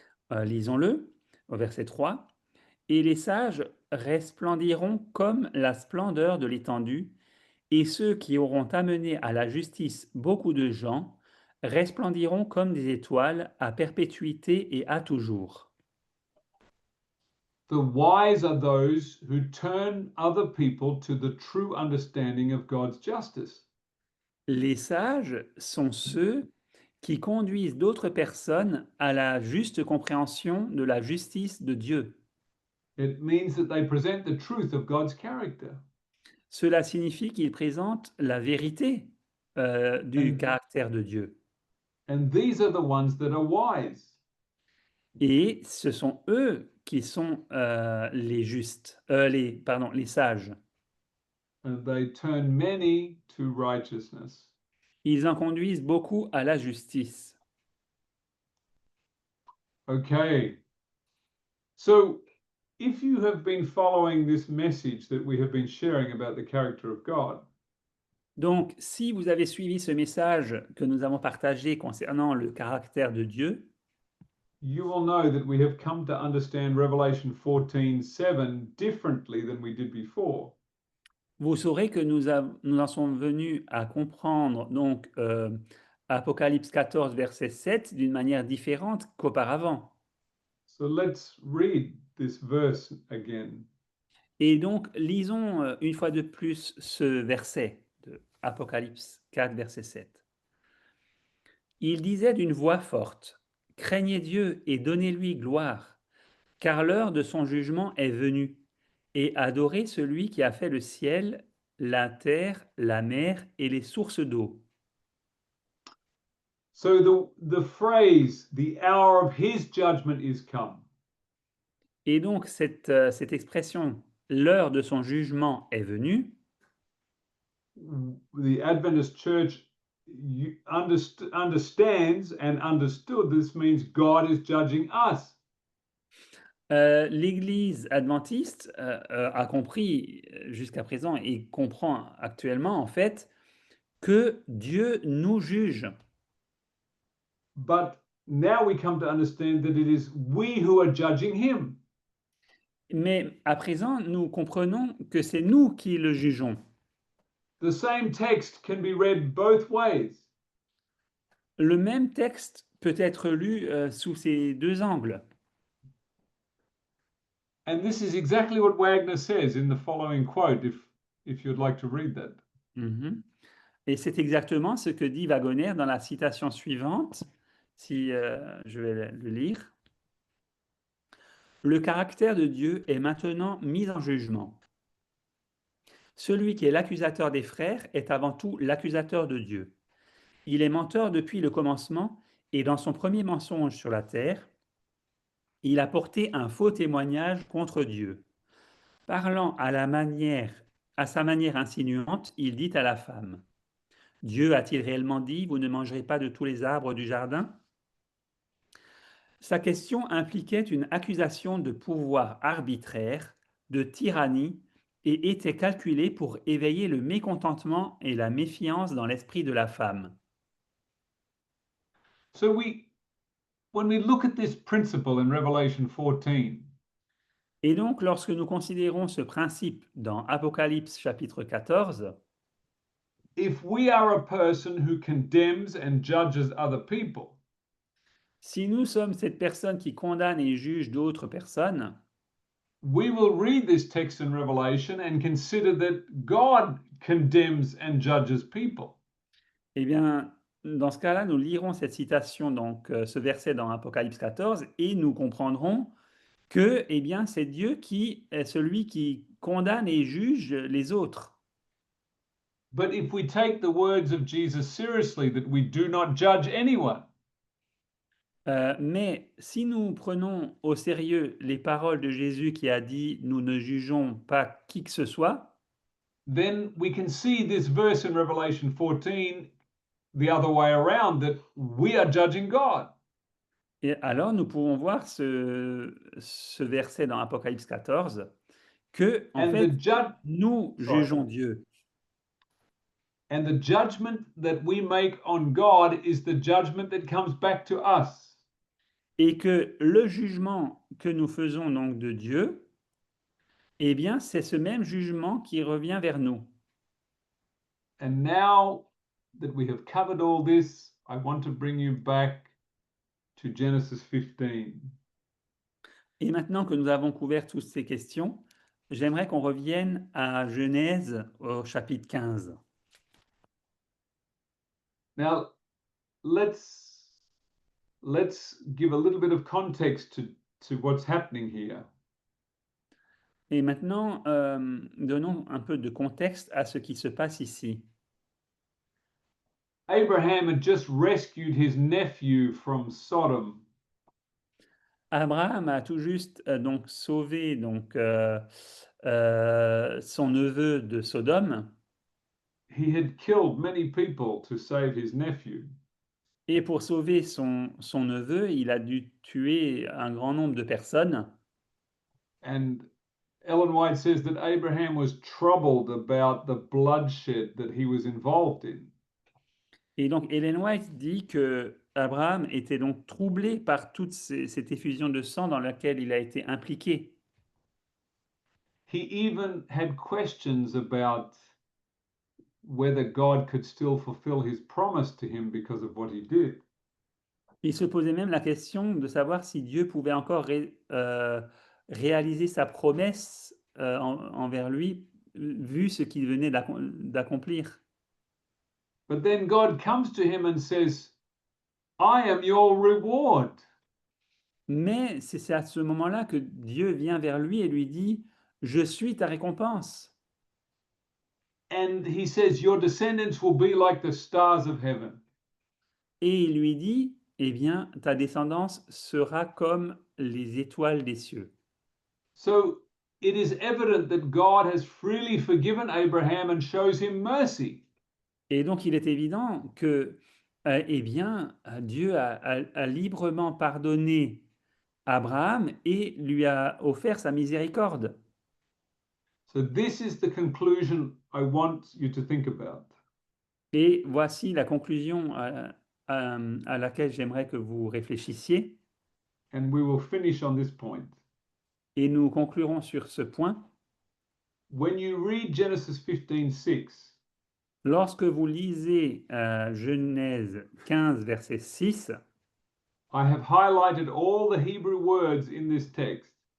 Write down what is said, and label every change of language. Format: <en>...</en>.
<fr>Lisons-le au verset 3. Et les sages resplendiront comme la splendeur de l'étendue, et ceux qui auront amené à la justice beaucoup de gens resplendiront comme des étoiles à perpétuité et à toujours.</fr> <en>The wise are those who turn other people to the true understanding of God's justice.</en> <fr>Les sages sont ceux qui conduisent d'autres personnes à la juste compréhension de la justice de Dieu.</fr> <en>It means that they present the truth of God's character.</en> <fr>Cela signifie qu'ils présentent la vérité du caractère de Dieu.</fr> <en>And these are the ones that are wise.</en> <fr>Et ce sont eux qui sont les justes, les sages.</fr> <en>And they turn many to righteousness.</en> <fr>Ils en conduisent beaucoup à la justice.</fr> <en>Okay. So, if you have been following this message that we have been sharing about the character of God,</en> <fr>Donc, si vous avez suivi ce message que nous avons partagé concernant le caractère de Dieu,</fr> <en>you will know that we have come to understand Revelation 14:7 differently than we did before.</en> <fr>vous saurez que nous en sommes venus à comprendre donc Apocalypse 14, verset 7 d'une manière différente qu'auparavant.</fr> <en>So let's read this verse again.</en> <fr>Et donc, lisons une fois de plus ce verset de Apocalypse 4, verset 7. Il disait d'une voix forte, « Craignez Dieu et donnez-lui gloire, car l'heure de son jugement est venue, et adorez celui qui a fait le ciel, la terre, la mer et les sources d'eau. »</fr> <en>So the phrase, the hour of his judgment is come.</en> <fr>Et donc, cette expression, l'heure de son jugement est venue,</fr> <en>The Adventist Church understands and understood this means God is judging us.</en> <fr>L'Église adventiste, a compris, jusqu'à présent et comprend actuellement, en fait, que Dieu nous juge.</fr> <en>But now we come to understand that it is we who are judging him.</en> <fr>Mais à présent, nous comprenons que c'est nous qui le jugeons.</fr> <en>The same text can be read both ways.</en> <fr>Le même texte peut être lu, sous ces 2 angles.</fr> <en>And this is exactly what Wagner says in the following quote, if you'd like to read that. Mmh.</en> <fr>Et c'est exactement ce que dit Wagoner dans la citation suivante, si, je vais le lire. Le caractère de Dieu est maintenant mis en jugement. Celui qui est l'accusateur des frères est avant tout l'accusateur de Dieu. Il est menteur depuis le commencement et dans son premier mensonge sur la terre, il a porté un faux témoignage contre Dieu. Parlant à sa manière insinuante, il dit à la femme: Dieu a-t-il réellement dit: Vous ne mangerez pas de tous les arbres du jardin? Sa question impliquait une accusation de pouvoir arbitraire, de tyrannie, et était calculée pour éveiller le mécontentement et la méfiance dans l'esprit de la femme.</fr> <en>So when we look at this principle in Revelation 14,</en> <fr>Et donc, lorsque nous considérons ce principe dans Apocalypse chapitre 14,</fr> <en>if we are a person who condemns and judges other people,</en> <fr>si nous sommes cette personne qui condamne et juge d'autres personnes,</fr> <en>we will read this text in Revelation and consider that God condemns and judges people.</en> <fr>eh bien, dans ce cas-là, nous lirons cette citation, donc ce verset dans Apocalypse 14, et nous comprendrons que, eh bien, c'est Dieu qui est celui qui condamne et juge les autres.</fr> <en>But if we take the words of Jesus seriously, that we do not judge anyone,</en> <fr>Mais si nous prenons au sérieux les paroles de Jésus qui a dit: Nous ne jugeons pas qui que ce soit,</fr> <en>then we can see this verse in Revelation 14 the other way around, that we are judging God.</en> <fr>et alors nous pouvons voir ce verset dans Apocalypse 14 que, en</fr> <en>And</en> <fr>fait,</fr> <en>the</en> <fr>nous</fr> <en>Sorry.</en> <fr>jugeons Dieu.</fr> <en>And the judgment that we make on God is the judgment that comes back to us.</en> <fr>Et que le jugement que nous faisons donc de Dieu, eh bien, c'est ce même jugement qui revient vers nous.</fr> <en>And now that we have covered all this, I want to bring you back to Genesis 15.</en> <fr>Et maintenant que nous avons couvert toutes ces questions, j'aimerais qu'on revienne à Genèse au chapitre 15.</fr> <en>Now, let's give a little bit of context to what's happening here.</en> <fr>Et maintenant, donnons un peu de contexte à ce qui se passe ici.</fr> <en>Abraham had just rescued his nephew from Sodom.</en> <fr>Abraham a tout juste donc sauvé donc, son neveu de Sodome,</fr> <en>He had killed many people to save his nephew.</en> <fr>et pour sauver son neveu, il a dû tuer un grand nombre de personnes.</fr> <en>And Ellen White says that Abraham was troubled about the bloodshed that he was involved in.</en> <fr>Et donc Ellen White dit que Abraham était donc troublé par toute cette effusion de sang dans laquelle il a été impliqué.</fr> <en>He even had questions about whether God could still fulfill his promise to him because of what he did.</en> <fr>Il se posait même la question de savoir si Dieu pouvait encore réaliser sa promesse envers lui, vu ce qu'il venait d'accomplir.</fr> <en>But then God comes to him and says, I am your reward.</en> <fr>Mais c'est à ce moment-là que Dieu vient vers lui et lui dit: Je suis ta récompense.</fr> <en>And he says, your descendants will be like the stars of heaven.</en> <fr>Et il lui dit: Eh bien, ta descendance sera comme les étoiles des cieux.</fr> <en>So it is evident that God has freely forgiven Abraham and shows him mercy.</en> <fr>Et donc, il est évident que, eh bien, Dieu a librement pardonné Abraham et lui a offert sa miséricorde.</fr> <en>So this is the conclusion I want you to think about.</en> <fr>Et voici la conclusion à laquelle j'aimerais que vous réfléchissiez.</fr> <en>And we will finish on this point.</en> <fr>Et nous conclurons sur ce point.</fr> <en>When you read Genesis 15:6,</en> <fr>Lorsque vous lisez Genèse 15, verset 6,</fr> <en>I have highlighted all the Hebrew words in this text.</en>